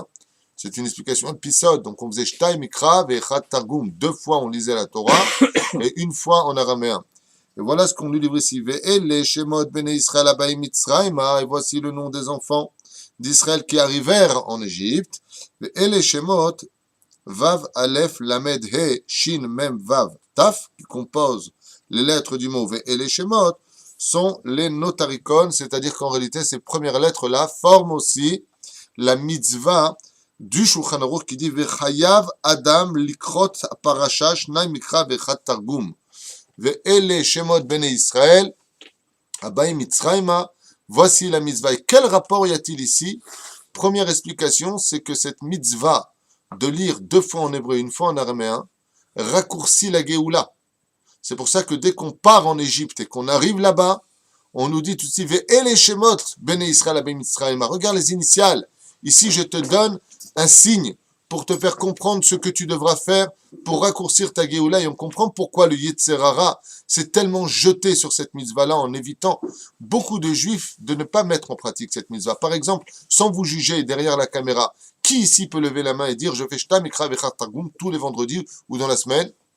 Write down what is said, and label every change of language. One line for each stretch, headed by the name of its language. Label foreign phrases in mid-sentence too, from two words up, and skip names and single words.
French: C'est une explication épisode. Donc on faisait
Hebrew: שניים מקרא ואחד תרגום.
French: 2 fois on lisait la Torah et 1 fois en araméen. Et voilà ce qu'on nous livre ici.
Hebrew: ואלה שמות בני ישראל הבאים מצרים.
French: Et voici le nom des enfants d'Israël qui arrivèrent en Égypte.
Hebrew: ואלה שמות וי"ו אל"ף למ"ד ה"א שי"ן מ"ם וי"ו תי"ו,
French: qui compose les lettres du mot
Hebrew: ואלה שמות,
French: sont les notarikon, c'est-à-dire qu'en réalité ces premières lettres-là forment aussi la mitzvah du Shulchan Aruch qui dit
Hebrew: וחייב אדם לקרות פרשה שניים מקרא ואחד תרגום ואלה שמות בני ישראל הבאים מצרימה.
French: Voici la mitzvah. Et quel rapport y a-t-il ici? Première explication, c'est que cette mitzvah de lire 2 fois en hébreu et 1 fois en araméen raccourcit la Géoula. C'est pour ça que dès qu'on part en Égypte et qu'on arrive là-bas, on nous dit tout de suite
Hebrew: ואלה שמות בני ישראל הבאים מצרימה.
French: Regarde les initiales. Ici, je te donne un signe pour te faire comprendre ce que tu devras faire pour raccourcir ta Géoula. Et on comprend pourquoi le
Hebrew: יצר הרע
French: s'est tellement jeté sur cette mitzvah-là en évitant beaucoup de juifs de ne pas mettre en pratique cette mitzvah. Par exemple, sans vous juger derrière la caméra, qui ici peut lever la main et dire je fais
Hebrew: שניים מקרא ואחד תרגום
French: tous les vendredis ou dans la semaine?